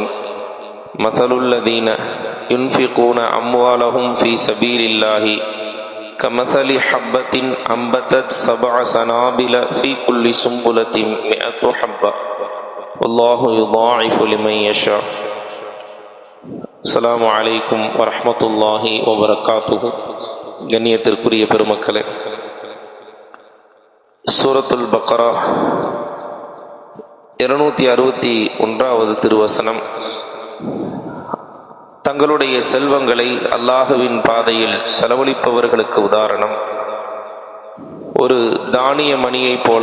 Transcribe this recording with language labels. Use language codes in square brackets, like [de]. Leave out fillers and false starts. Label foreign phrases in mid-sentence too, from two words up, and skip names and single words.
[ar] مثل الذين ينفقون أموالهم في سبيل الله كمثل حبة أنبتت 7 سنابل في كل سنبلة 100 حبة والله يضاعف لمن يشاء. السلام عليكم ورحمة الله وبركاته. [ta] கண்ணியத்திற்குரிய பெருமக்களே, சூரத்துல் பக்ரா 261வது திருவசனம், தங்களுடைய செல்வங்களை அல்லாஹுவின் பாதையில் செலவழிப்பவர்களுக்கு உதாரணம் ஒரு தானிய மணியைப் போல.